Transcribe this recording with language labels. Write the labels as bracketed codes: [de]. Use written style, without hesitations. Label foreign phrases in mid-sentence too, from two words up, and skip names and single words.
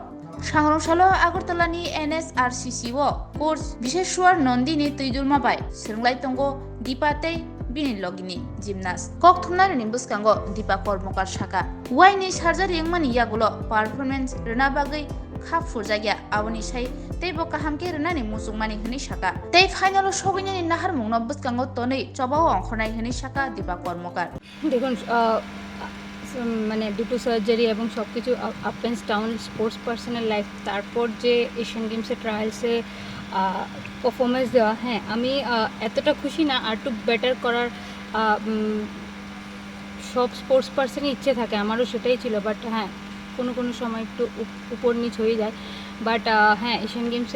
[trp] Sangrongshalo Agartalani NSRCC o course Bisheshwar Nandini Tuidurma bai Sringlai tongo Dipa tei bini logini gymnast kok thumnani ni buskango Dipa Kormokar shaka waini surgery yangmani yagulo performance rena bagai khap furjagya awni sai tei bo kahamke rena ni musungmani hini shaka tei final o sogini ni nahar mungno buskango tonei chobao onkhonai hini shaka Dipa Kormokar [bn] দেখুন মানে দুটো সার্জারি এবং সব কিছু [en] up and down sports person's life [bn] তারপর যে এশিয়ান গেমসে ট্রায়ালসে পারফরমেন্স দেওয়া হ্যাঁ আমি এতটা খুশি না আর একটু বেটার করার সব [en] sports person's [bn] ইচ্ছে থাকে আমারও সেটাই ছিল বাট হ্যাঁ কোনো সময় একটু উপর নিচ হয়ে যায় বাট হ্যাঁ এশিয়ান গেমসে